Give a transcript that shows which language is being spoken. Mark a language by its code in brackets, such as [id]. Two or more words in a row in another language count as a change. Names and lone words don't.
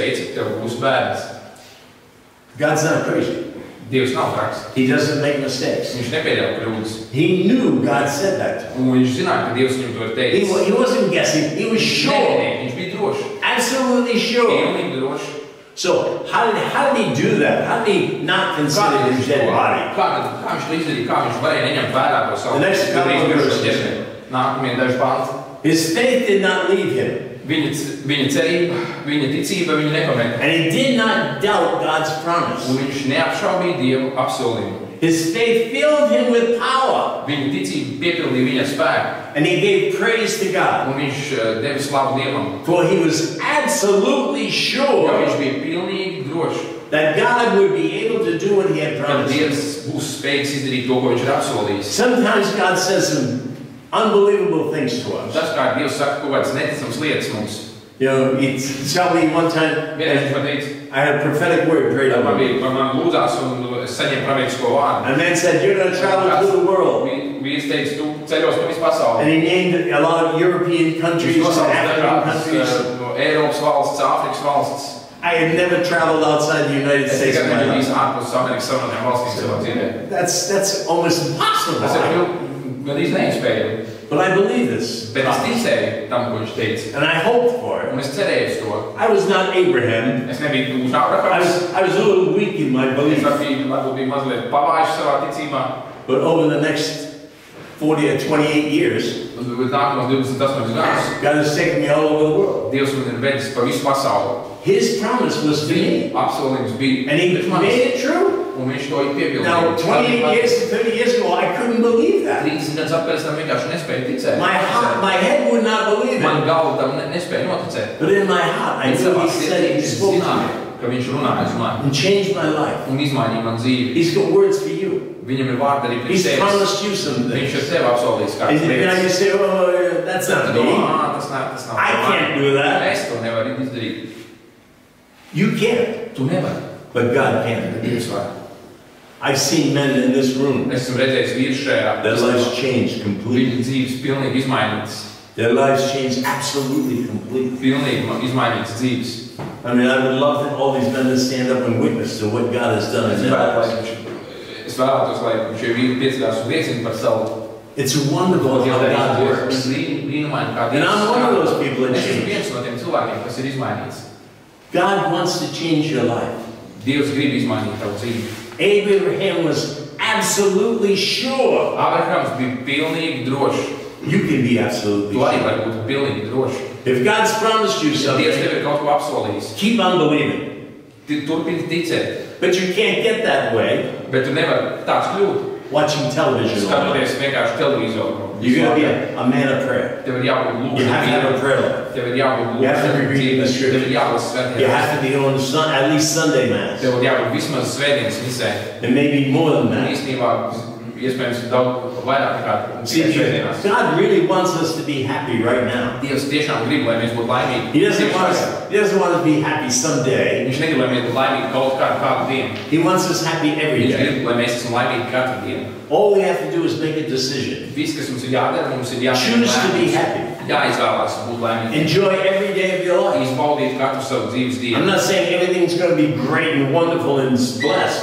[en] God's not crazy. [lv] Dievs nav traks. [en] He doesn't make mistakes. [lv] Viņš nepieļauj kļūdas. [en] He knew God said that to him. [lv] Un viņš zināja, ka Dievs viņam to ir teicis. [en] He wasn't guessing. He was sure. [lv] Viņš bija drošs. [en] Absolutely sure. [lv] Pilnīgi drošs. [en] So how did he do that? How did he not consider his dead body? [lv] Kā viņš to izdarīja? Kā viņš varēja neņemt vērā to savu? [en] The next couple of verses. [lv] Nākamie daži panti. [en] His faith did not leave him. [lv] Viņa cerība, viņa ticība viņu nepamet. [en] And he did not doubt God's promise. [lv] Un viņš neapšaubīja Dievu apsolījumu. [en] His faith filled him with power. [lv] Viņa ticība piepildīja viņa spēku. [en] And he gave praise to God. [lv] Un viņš deva slavu Dievam. [en] For he was absolutely sure [lv] Viņš bija pilnīgi drošs. [en] that God would be able to do what he had [lv] Ka [en] promised. [lv] Dievs būs spējīgs izdarīt to, ko viņš ir apsolījis. [en] Sometimes God says some unbelievable things to us. [lv] Dažkārt Dievs saka kaut kādas neticams lietas mums. [en] You know, he tell me one time, I had a prophetic word prayed over me. [lv] Man lūdzās un es saņēmu pravietisko vārdu. [en] A man said, you're going to travel through the world. [lv] Vīrs teica, tu ceļos pa visu pasauli. [en] And he named a lot of European countries, [lv] Viņš nosauca [en] African countries. [lv] dažādas no Eiropas valsts, Āfrikas valsts. [en] I had never traveled outside the United [lv] Es [en] States. [lv] tikai [en] in my [lv] nebiju [en] life. [lv] bijis ārpus Amerikas Savienotajām valstīm savā dzīvē. [en] That's almost impossible. [lv] Tas ir gandrīz neiespējami. [en] But I believe this. [lv] Bet es ticēju tam, ko viņš teica. [en] And I hoped for it. [lv] Un es cerēju uz to. [en] I was not Abraham. [lv] Es nebiju gluži Ābrahams. [en] I was a little weak in my [lv] Es [en] belief. [lv] varbūt biju mazliet pavājis savā ticībā. [en] But over the next 40 or 28 years, [lv] Bet nākamos 28 gadus [en] God has taken me all over the world. [lv] Dievs man ir vedis pa visu pasauli. [en] His promise was to me. [lv] Apsolījums bija. [en] And he made it true. [lv] Un viņš to ir piepildījis. [en] Now, 28 years to 30 years ago, I couldn't believe that. [lv] 30 gadus atpēc tam vienkārši nespēju ticēt. [en] My head would not believe [lv] Man [en] it. [lv] galva tam nespēja noticēt. [en] But in my heart, I knew he said it, he spoke to [lv] zināju, [en] me [lv] ka viņš runāja uz mani [en] and changed my life. [lv] un izmainīja man dzīvi. [en] He's got words for you. [lv] Viņam ir vārdi arī [en] He's [lv] priekš tevis. [en] promised you some [lv] Viņš [en] things. [lv] ir tev apsolījis kādas [en] And you [lv] lietas. [en] say, oh, that's not [lv] Tas [en] me. [lv] nav. [en] I can't do that. [lv] Es to nevaru izdarīt. [en] You can't, [lv] Tu nevari. [en] but God can. [lv] Dievs var. [en] I've seen men in this room, [lv] Es esmu redzējis vīru šajā. [en] their lives changed completely. [lv] Viņa dzīves pilnīgi izmainītas. [en] Their lives changed absolutely completely. [lv] Pilnīgi izmainītas dzīves. [en] I mean, I would love that all these men to stand up and witness to what God has done in their lives. [lv] Es vēlētos, lai šie vīri pieceļās un liecina par savu. [en] It's wonderful how God works. [lv] Brīnumaini, kā [en] And I'm one of those people that [lv] Es esmu [en] change. [lv] viens no tiem cilvēkiem, kas ir izmainīts. [en] God wants to change your life. [lv] Dievs grib izmainīt tavu dzīvi. [en] Abraham was absolutely sure. [lv] Ābrahams bija pilnīgi drošs. [en] You can be absolutely [lv] Tu arī [en] sure. [lv] vari būt pilnīgi drošs. [en] If God's promised you [lv] Ja Dievs [en] something, [lv] tev ir kaut ko apsolījis, [en] keep on believing. [lv] turpini ticēt. [en] But you can't get that way [lv] Bet tu nevari tāds kļūt. [en] watching television all the time. [lv] Skatoties vienkārši televizoru. [en] You're going to be a man of prayer. [lv] Tev ir jābūt [en] You have to have a [lv] lūgšanai. [en] prayer life. [lv] Tev ir jābūt [en] You have to be [lv] lūgšanai. [en] reading the [lv] Tev ir [en] scripture. [lv] jābūt [en] You [lv] svētdienas. [en] have to be on at least Sunday Mass. [lv] Tev ir jābūt vismaz svētdienas misē. [en] And maybe more than [lv] Un [en] that. [lv] īstenībā, iespējams, daudz vairāk nekā [en] See, [lv] tikai svētdienās. [en] God really wants us to be happy right now. [lv] Dievs tiešām grib, lai mēs būtu laimīgi. [en] He doesn't want us to be happy someday. [lv] Viņš negrib, lai mēs būtu laimīgi kaut kādu dienu. [en] He wants us happy every [lv] Viņš [en] day. [lv] grib, lai mēs esam laimīgi katru dienu. [en] All we have to do is make a decision. [lv] Viss, kas mums ir jādara, mums ir [en] Choose to be happy. [lv] jāizvēlās būt laimīgi. [en] Enjoy every day of your life. [lv] Izbaudīt katru savu dzīves [en] I'm [lv] dienu. [en] not saying everything's going to be great and wonderful and blessed,